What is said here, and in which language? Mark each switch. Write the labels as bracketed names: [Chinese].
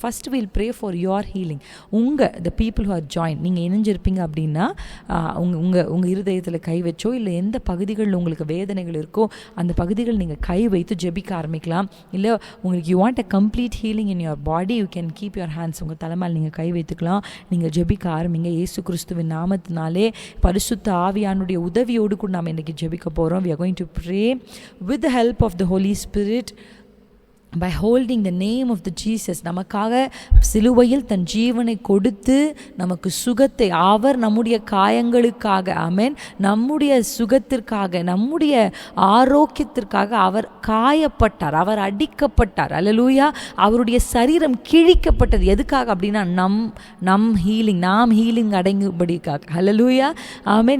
[English] First we'll pray for your healing. The people who are join, [Tamil] நீங்கள் இணைஞ்சிருப்பீங்க அப்படின்னா உங்கள் இருதயத்தில் கை வச்சோ இல்லை எந்த பகுதிகளில் உங்களுக்கு வேதனைகள் இருக்கோ அந்த பகுதிகள் நீங்கள் கை வைத்து ஜெபிக்க ஆரம்பிக்கலாம். இல்லை உங்களுக்கு [English] You want a complete healing in your body, you can keep your hands. [Tamil] உங்கள் தலைமையில் நீங்கள் கை வைத்துக்கலாம். நீங்கள் ஜெபிக்க ஆரம்பிங்க. இயேசு கிறிஸ்துவின் நாமத்தினாலே பரிசுத்த ஆவியானுடைய உதவியோடு கூட நாம் இன்றைக்கி ஜெபிக்க போகிறோம். [English] We are going to pray with the help of the Holy Spirit by holding the name of the Jesus. [Tamil] நமக்காக சிலுவையில் தன் ஜீவனை கொடுத்து நமக்கு சுகத்தை, அவர் நம்முடைய காயங்களுக்காக, ஆமென், நம்முடைய சுகத்திற்காக, நம்முடைய ஆரோக்கியத்திற்காக அவர் காயப்பட்டார், அவர் அடிக்கப்பட்டார். அல்லேலூயா. அவருடைய சரீரம் கிழிக்கப்பட்டது. எதுக்காக அப்படின்னா நம் ஹீலிங், நாம் ஹீலிங் அடைங்கும்படிக்காக. அல்லேலூயா. ஆமென்.